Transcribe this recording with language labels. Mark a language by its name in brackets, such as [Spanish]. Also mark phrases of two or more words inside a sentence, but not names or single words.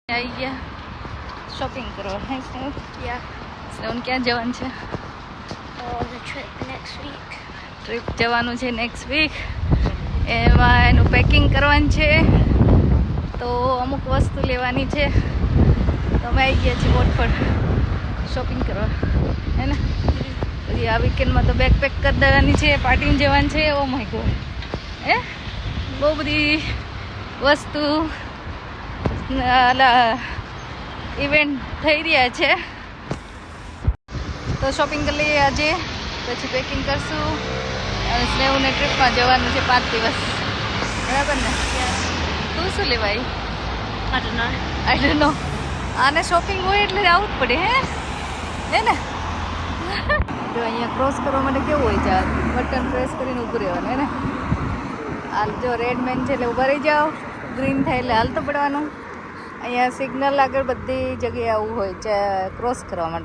[Gujarati] આવી ગયા શોપિંગ કરવા. હે સ્નેહ? [English] Yeah. [Gujarati] સ્નેહને ક્યાં જવાનું છે? [English] The trip next week. [Gujarati] ટ્રીપ જવાનું છે [English] next week. [Gujarati] એમાં એનું પેકિંગ કરવાનું છે, તો અમુક વસ્તુ લેવાની છે. તો અમે આવી ગયા છીએ વોટફોર્ડ શોપિંગ કરવા, હે ને? પછી આ વીકેન્ડમાં તો બેગ પેક કરી દેવાની છે, પાર્ટીમાં જવાનું છે. [English] oh my god, [Gujarati] હે બહુ બધી વસ્તુ ઇવેન્ટ થઈ રહ્યા છે. તો શોપિંગ કરી લઈએ આજે, પછી પેકિંગ કરશું. અને સ્નેહને ટ્રીપમાં જવાનું છે 5 દિવસ, બરાબર ને? તું શું લેવાય? [English] I don't know. I don't know. [Gujarati] આને શોપિંગ હોય એટલે આવવું જ પડે, હે ને? જો અહીંયા ક્રોસ કરવા માટે કેવું હોય છે, [English] button press [Gujarati] કરીને ઊભું રહેવાનું, હે ને? હાલ જો [English] red man [Gujarati] છે એટલે ઊભા રહી જાઓ, ગ્રીન થાય એટલે હાલતો પડવાનું. અહીંયા સિગ્નલ આગળ બધી જગ્યાએ આવું હોય છે ક્રોસ કરવા માટે.